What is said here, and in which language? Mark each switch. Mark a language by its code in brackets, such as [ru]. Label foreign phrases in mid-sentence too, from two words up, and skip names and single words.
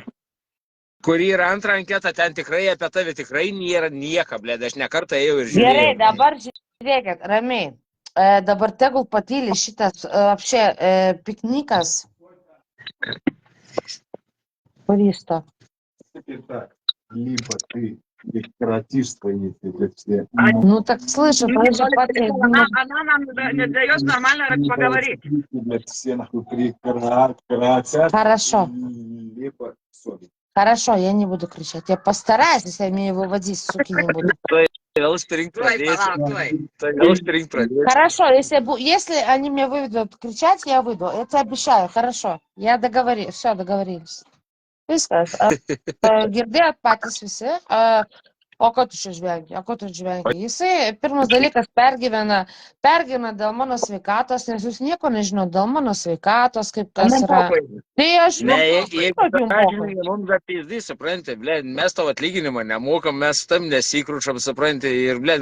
[lt] Kur yra antra anketa, ten tikrai apie tave tikrai nėra nieka, blė, aš nekartą ėjau ir žiūrėjau. Gerai, dabar žiūrėkit, ramiai. Dabar tegul patylė šitas apšė piknikas. Kur jis to? [ru] Так, либо ты прекратишь свои эти все. Ну так слышу, Она нам не дает нормально поговорить. Для всех прекратят. Хорошо. Либо совесть. Хорошо, я не буду кричать. Я постараюсь, если я меня выводить, суки, не буду. Хорошо, если они меня выведут кричать, я выйду. Я тебе обещаю, хорошо. Я договорилась. Все, договорились. [lt] Viskas. Girdėjot patys visi. O ko tu čia žvengi? Jisai pirmas dalykas pergyvena dėl mano sveikatos, nes jūs nieko nežino dėl mano sveikatos, kaip kas yra. Tai aš Jeigu mums apizdi, supranti, blė, mes tavo atlyginimą nemokam, mes tam nesikrušam, supranti, ir blė,